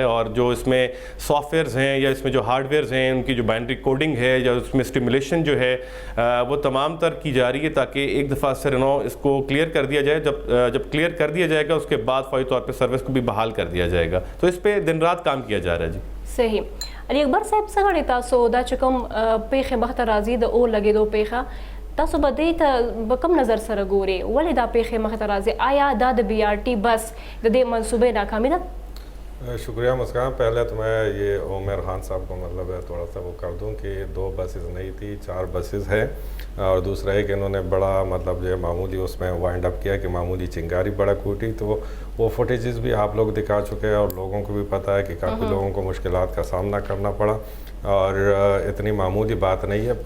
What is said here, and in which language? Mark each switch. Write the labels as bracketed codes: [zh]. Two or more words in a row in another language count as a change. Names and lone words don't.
[ur] اور جو اس میں سافٹ ویئرز ہیں یا اس میں جو ہارڈ ویئرز ہیں ان کی جو [en] binary coding [ur] ہے یا اس میں اسٹیمولیشن جو ہے وہ تمام تر کی جا رہی ہے تاکہ ایک دفعہ سرنو اس کو کلیئر کر دیا جائے. جب کلیئر کر دیا جائے گا اس کے بعد فوری طور پہ سروس کو بھی بحال کر دیا جائے گا. تو اس پہ دن رات کام کیا جا رہا ہے. جی صحیح. [ps] علی اکبر صاحب څنګه غواړئ تاسو دا چې کوم پیښې مخته راځي د اور لګېدو پیښه تاسو به دې ته په کوم نظر سره ګورئ؟ ولې دا پیښې مخته راځي؟ آیا دا د BRT بس د دې منصوبې ناکامي ده؟ [ur] شکریہ مسکان. پہلے تو میں یہ عمر خان صاحب کو مطلب ہے تھوڑا سا وہ کر دوں کہ 2 بسز نہیں تھی، 4 بسز ہے. اور دوسرا ہے کہ انہوں نے بڑا مطلب جو ہے معمولی اس میں [en] wind up [ur] کیا کہ معمولی چنگاری بڑا کوٹی. تو وہ فوٹیجز بھی آپ لوگ دکھا چکے ہیں اور لوگوں کو بھی پتہ ہے کہ کافی لوگوں کو مشکلات کا سامنا کرنا پڑا اور اتنی معمولی بات نہیں ہے.